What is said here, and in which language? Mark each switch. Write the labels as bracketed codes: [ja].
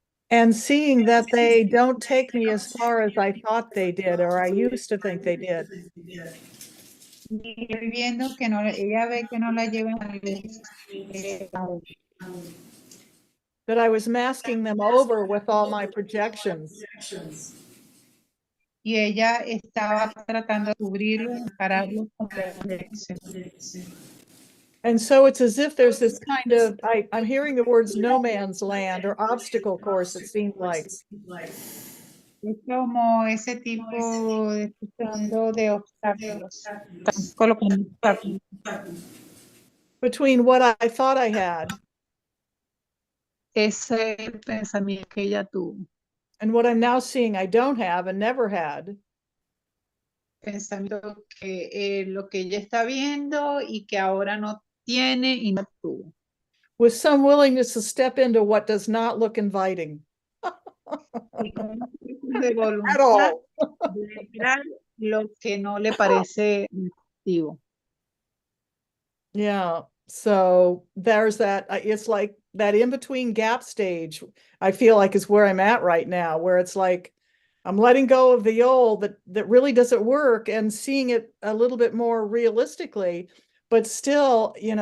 [en] And seeing that they don't take me as far as I thought they did, or I used to think they did. [es] Y viendo que no, ella ve que no la llevan a [en] That I was masking them over with all my projections. [es] y ella estaba tratando de cubrirlo, encararlo con proyección. [en] And so it's as if there's this kind of, I'm hearing the words no man's land or obstacle course, it seems like. [es] Es como ese tipo de mundo de obstáculos. Están colocando obstáculos. [en] Between what I thought I had [es] Ese pensamiento que ella tuvo. [en] and what I'm now seeing I don't have and never had. [es] Pensamiento que lo que ella está viendo y que ahora no tiene y no tuvo. [en] With some willingness to step into what does not look inviting. [es] Y con de [en] At [es] voluntad [en] all. [es] de lograr lo que no le parece atractivo. [en] Yeah. So there's that. It's like that in between gap stage, I feel like is where I'm at right now, where it's like I'm letting go of the old that really doesn't work and seeing it a little bit more realistically, but still,